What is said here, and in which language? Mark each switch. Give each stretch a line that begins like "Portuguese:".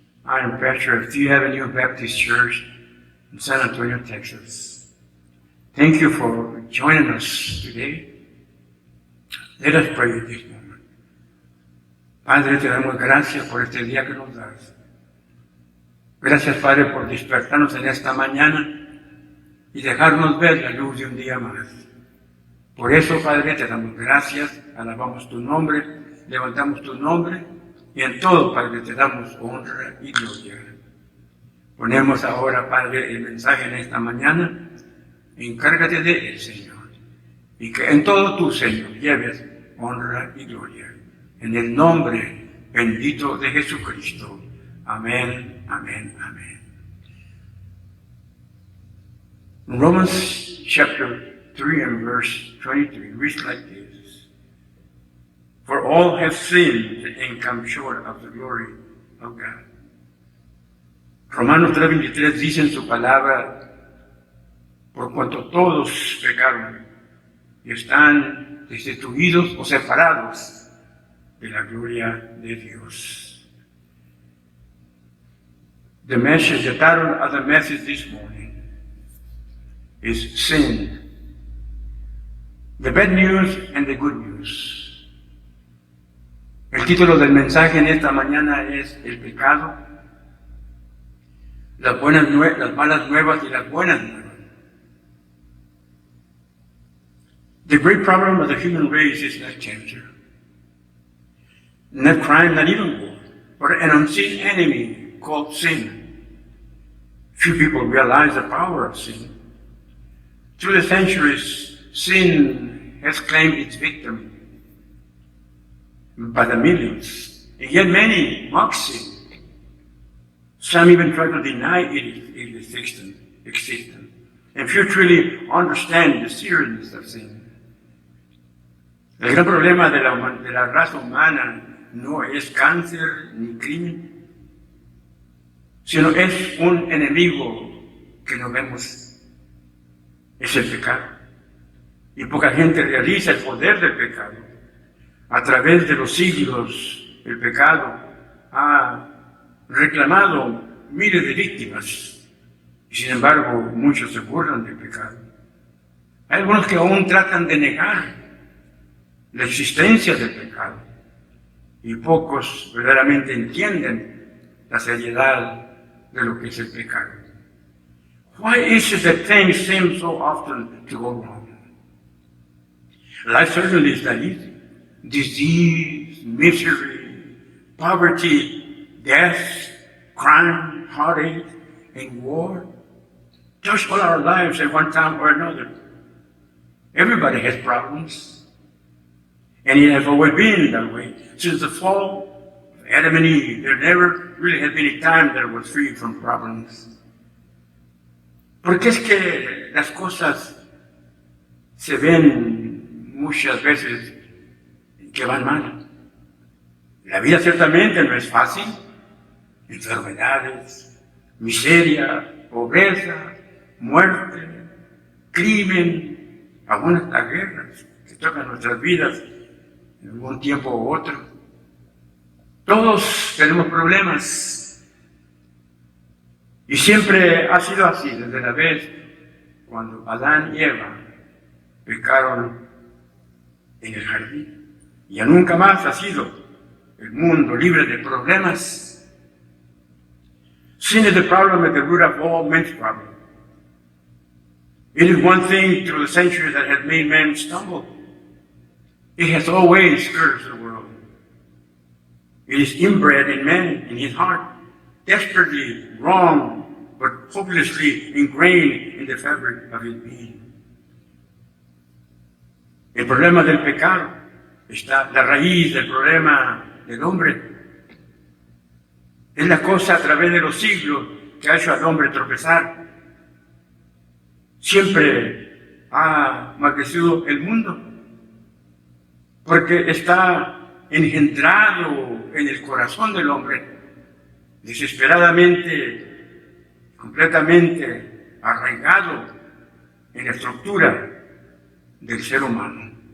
English: I'm pastor of Thea Avenue Baptist Church in San Antonio, Texas. Thank you for joining us today. Let us pray at this moment.
Spanish: Padre, te damos gracias por este día que nos das. Gracias, Padre, por despertarnos en esta mañana y dejarnos ver la luz de un día más. Por eso, Padre, te damos gracias, alabamos tu nombre, levantamos tu nombre y en todo, Padre, te damos honra y gloria. Ponemos ahora, Padre, el mensaje en esta mañana. Encárgate de él, Señor, y que en todo tú, Señor, lleves honra y gloria. En el nombre bendito de Jesucristo. Amén, amén, amén.
English: Romans chapter 3 and verse 23 reads like this. For all have sinned and come short of the glory of God.
Spanish: Romanos 3:23 dice en su palabra, por cuanto todos pecaron y están destituidos o separados de la gloria de Dios.
English: The message, the title of the message this morning is Sin. The bad news and the good news.
Spanish: El título del mensaje en esta mañana es El pecado, las malas nuevas y las buenas nuevas.
English: The great problem of the human race is not cancer, not crime, not even war, but an unseen enemy called sin. Few people realize the power of sin. Through the centuries, sin has claimed its victim by the millions, and yet many mock sin. Some even try to deny its existence, and few truly understand the seriousness of sin.
Spanish: El gran problema de la raza humana no es cáncer ni crimen, sino es un enemigo que no vemos, es el pecado. Y poca gente realiza el poder del pecado. A través de los siglos, el pecado ha reclamado miles de víctimas, y sin embargo muchos se burlan del pecado. Hay algunos que aún tratan de negar la existencia del pecado, y pocos verdaderamente entienden la seriedad de lo que es el pecado.
English: Why is it that things seem so often to go wrong? Life certainly is not easy. Disease, misery, poverty, death, crime, heartache, and war touch all our lives at one time or another. Everybody has problems. And it has always been that way. Since the fall of Adam and Eve, there never really has been a time that was free from problems.
Spanish: Porque es que las cosas se ven muchas veces que van mal. La vida ciertamente no es fácil. Enfermedades, miseria, pobreza, muerte, crimen, algunas hasta guerras que tocan nuestras vidas en algún tiempo u otro. Todos tenemos problemas. Y siempre ha sido así, desde la vez cuando Adán y Eva pecaron en el jardín. Ya nunca más ha sido el mundo libre de problemas.
English: Sin is the problem at the root of all men's problems. It is one thing through the centuries that has made men stumble. It has always cursed the world. It is inbred in man, in his heart, desperately wrong, but hopelessly ingrained in the fabric of his being.
Spanish: El problema del pecado está la raíz del problema del hombre. Es la cosa a través de los siglos que ha hecho al hombre tropezar. Siempre ha maldecido el mundo, porque está engendrado en el corazón del hombre, desesperadamente, completamente arraigado en la estructura del ser humano.